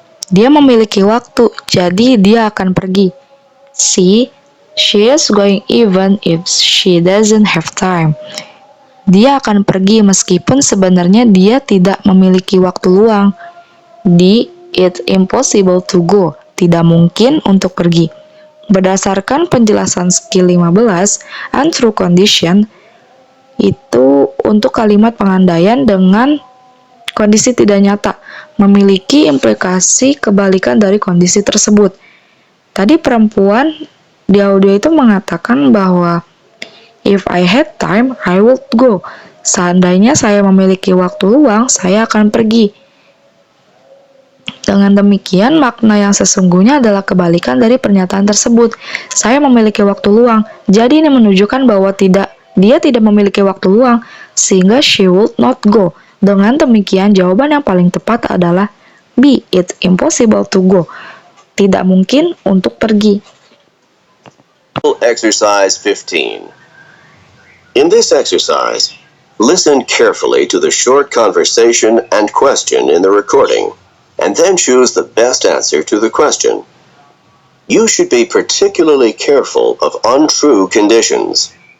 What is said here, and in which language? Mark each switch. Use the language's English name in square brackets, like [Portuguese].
[Indonesian] Dia memiliki waktu, jadi dia akan pergi. C. [English] She is going even if she doesn't have time. [Indonesian] Dia akan pergi meskipun sebenarnya dia tidak memiliki waktu luang. D. [English] It's impossible to go. [Indonesian] Tidak mungkin untuk pergi. Berdasarkan penjelasan skill 15, untrue condition itu untuk kalimat pengandaian dengan kondisi tidak nyata, memiliki implikasi kebalikan dari kondisi tersebut. Tadi perempuan di audio itu mengatakan bahwa [English] if I had time, I would go. [Indonesian] Seandainya saya memiliki waktu luang, saya akan pergi. Dengan demikian, makna yang sesungguhnya adalah kebalikan dari pernyataan tersebut. Saya memiliki waktu luang, jadi ini menunjukkan bahwa dia tidak memiliki waktu luang, sehingga [English] she would not go. [Indonesian] Dengan demikian, jawaban yang paling tepat adalah B. [English] It's impossible to go. [Indonesian] Tidak mungkin untuk pergi. [English] Exercise 15. In this exercise, listen carefully to the short conversation and question in the recording, and then choose the best answer to the question. You should be particularly careful of untrue conditions.